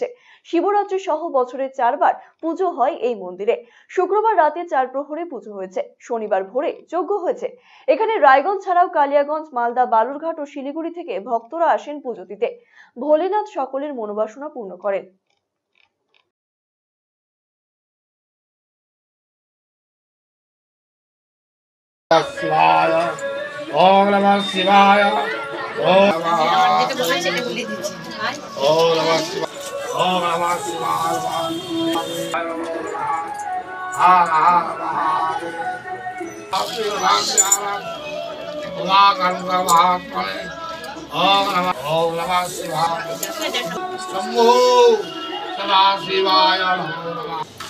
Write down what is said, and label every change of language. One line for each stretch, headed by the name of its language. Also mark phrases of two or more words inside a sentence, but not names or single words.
Bangla: শিবরাত্রি সহ বছরে 4 বার পুজো হয় এই মন্দিরে। শুক্রবার রাতে 4 প্রহরে পুজো হয়েছে, শনিবার ভোরে যজ্ঞ হয়েছে। এখানে রায়গঞ্জ ছাড়াও কালিয়াগঞ্জ, মালদা, বালুরঘাট ও শিলিগুড়ি থেকে ভক্তরা আসেন পুজো দিতে। ভোলেনাথ সকলের মনোবাসনা পূর্ণ করেন।
Sanskrit: শিবায় ওম নমঃ শিবায় ওম নমঃ ওম নমঃ শিবায় ওম নমঃ শিবায় হর হর মহাদেব ওম নমঃ শিবায় শম্ভু সদা শিবায় নমঃ।